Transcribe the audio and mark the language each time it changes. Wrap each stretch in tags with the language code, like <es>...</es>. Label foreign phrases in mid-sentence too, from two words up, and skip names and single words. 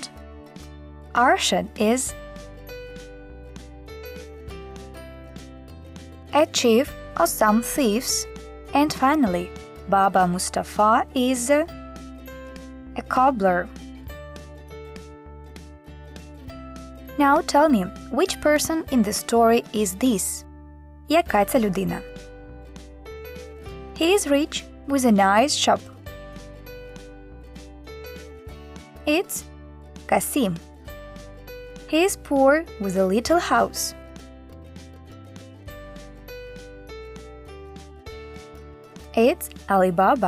<en>Arshad is a chief of some thieves. And finally, Baba Mustafa is a cobbler. Now tell me, which person in the story is this?</en> <uk>Яка ця людина?</uk> <en>He is rich with a nice shop. It's Kasim. He is poor with a little house. It's Alibaba.</en>